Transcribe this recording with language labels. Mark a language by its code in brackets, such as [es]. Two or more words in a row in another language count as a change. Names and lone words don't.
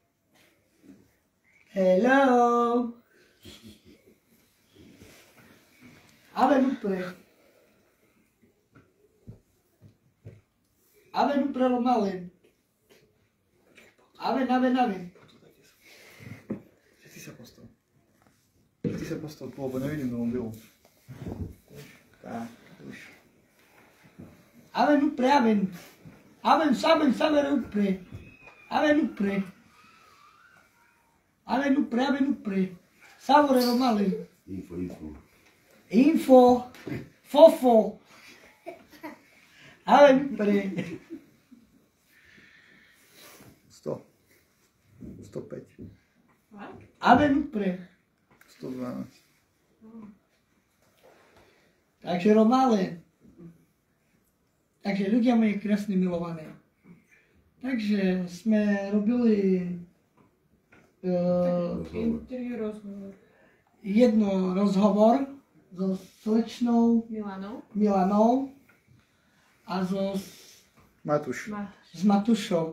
[en] Hello. [rom] Aven upre. Aven upre Romalen. Aven. [sk] Ty sa postav tu, lebo nevidím do mobilu. Tak, už. [rom] Aven upre. Saver upre. Aven upre. Savore Romalen. Info. Fofo. Aven upre. 100. 105. Aven upre. 112. [sk] Takže Romalen. Takže ľudia moji krásne milované. Takže sme robili jedno rozhovor so slečnou Milanou a s Matušou.